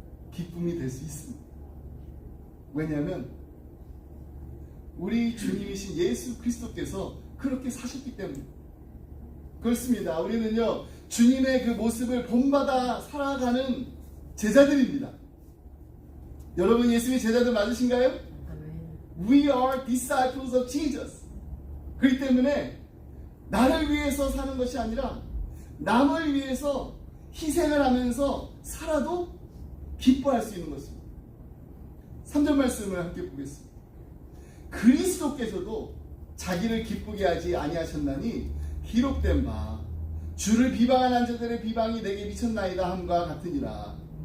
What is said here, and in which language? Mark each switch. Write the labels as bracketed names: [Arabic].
[Korean] 기쁨이 될 수 있습니다. 왜냐하면 우리 주님이신 예수 그리스도께서 그렇게 사셨기 때문에 그렇습니다. 우리는요 주님의 그 모습을 본받아 살아가는 제자들입니다. 여러분 예수님의 제자들 맞으신가요? [English] We are disciples of Jesus. [Korean] 그렇기 때문에 나를 위해서 사는 것이 아니라 남을 위해서 희생을 하면서 살아도 기뻐할 수 있는 것입니다. 3절 말씀을 함께 보겠습니다. 그리스도께서도 자기를 기쁘게 하지 아니하셨나니 기록된 바 주를 비방하는 자들의 비방이 내게 미쳤나이다 함과 같으니라.